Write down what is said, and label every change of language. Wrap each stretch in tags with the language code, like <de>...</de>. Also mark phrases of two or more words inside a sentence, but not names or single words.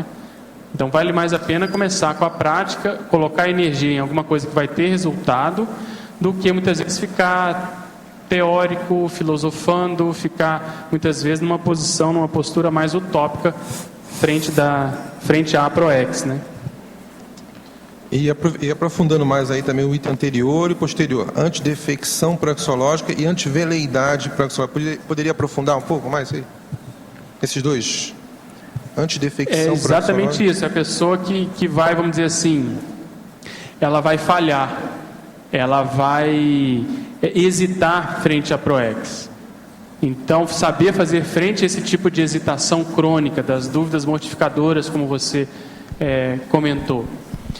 <pt>Então vale mais a pena começar com a prática, colocar energia em alguma coisa que vai ter resultado, do que muitas vezes ficar teórico, filosofando, ficar muitas vezes numa postura mais utópica frente à ProEx, né? E aprofundando mais aí também o item anterior e posterior, antidefecção proexológica e antiveleidade proexológica. Poderia aprofundar um pouco mais aí? Esses dois? Antidefecção proexológica. É exatamente isso. A pessoa que vai, vamos dizer assim, ela vai falhar, ela vai hesitar frente à ProEx. Então, saber fazer frente a esse tipo de hesitação crônica, das dúvidas mortificadoras, como você comentou.</pt>